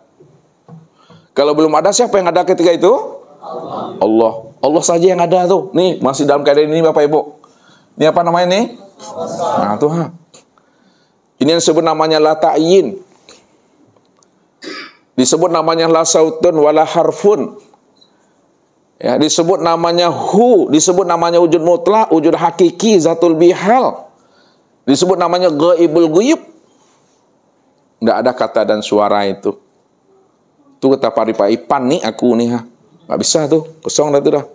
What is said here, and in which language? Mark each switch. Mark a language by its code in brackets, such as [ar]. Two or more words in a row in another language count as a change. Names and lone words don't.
[id] Kalau belum ada, siapa yang ada ketika itu? Allah. Allah saja yang ada tuh. Nih, masih dalam keadaan ini Bapak Ibu. Ini apa namanya nih? Tuh. Ini yang disebut namanya [ar] لا تعيين. [id] Disebut namanya [ar] لا صوت ولا حرف. [id] Ya, disebut namanya hu, disebut namanya wujud mutlak, wujud hakiki, [ar] ذات بحال. [id] Disebut namanya [ar] غيب الغيوب. [id] Nggak ada kata dan suara itu. Tuh kata Paripaipan nih aku nih nggak bisa tuh, kosong dah tuh dah.